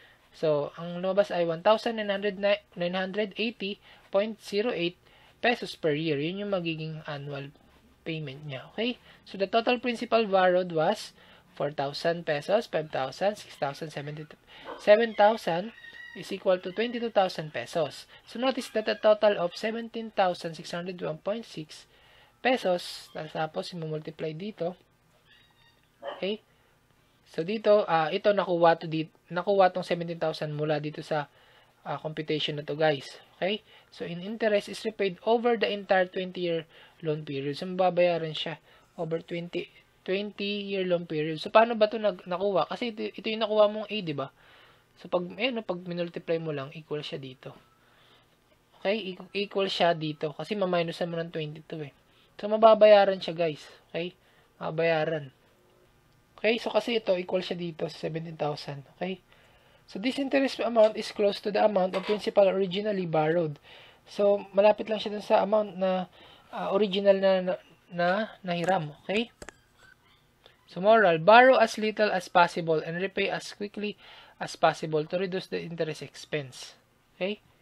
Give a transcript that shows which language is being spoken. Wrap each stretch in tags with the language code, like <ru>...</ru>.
<tl>So, ang lumabas ay 1,980.08 pesos per year. Yun yung magiging annual payment niya.</tl> <en>Okay? So, the total principal borrowed was 4,000 pesos, 5,000, 6,000, 7,000 is equal to 22,000 pesos. So, notice that a total of 17,601.6 pesos,</en> <tl>tapos, multiply dito.</tl> <en>Okay?</en> <tl>So dito, ito nakuha tong 17,000 mula dito sa computation na to, guys. Okay?</tl> <en>So in interest is repaid over the entire 20-year loan period.</en> <tl>So mababayaran siya over 20-year loan period. So paano ba to nakuha? Kasi ito yung nakuha mong A, di ba? So pag minultiply mo lang, equal siya dito. Okay? Equal siya dito kasi ma-minus mo ng 22 eh. So mababayaran siya, guys. Okay? Mababayaran. Okay, so kasi ito, equal siya dito sa 17,000. Okay?</tl> <en>So, this interest amount is close to the amount of principal originally borrowed.</en> <tl>So, malapit lang siya dun sa amount na original na nahiram. Okay?</tl> <en>So, moral, borrow as little as possible and repay as quickly as possible to reduce the interest expense. Okay?</en>